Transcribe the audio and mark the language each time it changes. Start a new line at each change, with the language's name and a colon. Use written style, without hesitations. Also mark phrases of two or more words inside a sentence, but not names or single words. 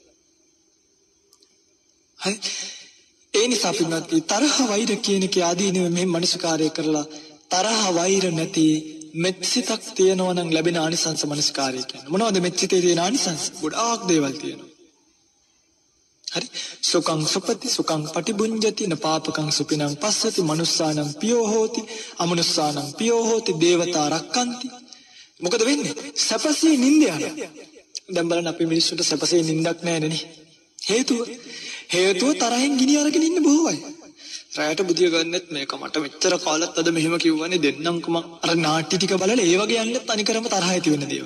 Sinhala: හරි. ඒ නිසා පින්වත්නි තරහ වෛර කියන කේ ආදීනව මේ මනසකාරය කරලා තරහ වෛර නැති මෙත්සිතක් තියෙනවා නම් ලැබෙන ආනිසංස මනසකාරය කියන්නේ. මොනවද මෙත්සිතේ තියෙන ආනිසංස? ගොඩාක් දේවල් තියෙනවා. හරි.
Pali: සුඛං සුපති සුඛං පටිබුඤ්ජති න පාපකං සුපිනං පස්සති මනුස්සානං පියෝ හෝති අමනුස්සානං පියෝ හෝති දේවතා රක්칸ති.
Sinhala: මොකද වෙන්නේ? සැපසේ නිින්ද යනවා. දැන් බලන්න අපි මිනිස්සුන්ට සැපසේ නිින්දක් නැහැ නේ. හේතුව තරහෙන් ගිනි අරගෙන ඉන්න බොහෝ අය. රැයට බුදිය ගන්නෙත් මේක මට මෙච්චර කාලත් අද මෙහෙම කිව්වනේ දෙන්නම්කම අර නාට්‍ය ටික බලලා ඒ වගේ යන්නෙත් අනිකරම තරහ ඇති වෙන දේවල්.